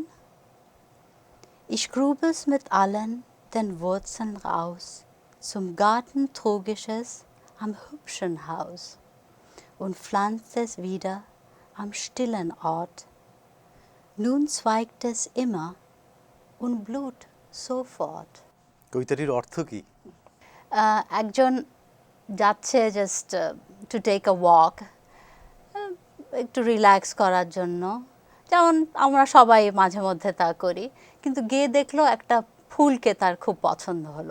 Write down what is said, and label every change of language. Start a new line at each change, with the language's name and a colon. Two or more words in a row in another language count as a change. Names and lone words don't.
German: Ich grub es mit allen den Wurzeln raus, zum Garten trug ich es am hübschen Haus und pflanzte es wieder am stillen Ort. Nun zweigt es immer und blüht sofort.
Bangla: কবিতাটির অর্থ কি? একজন যাচ্ছে
English: just to take a walk,
Bangla: একটু রিল্যাক্স করার জন্য, যেমন আমরা সবাই মাঝে মধ্যে তা করি, কিন্তু গিয়ে দেখলো একটা ফুলকে তার খুব পছন্দ হলো।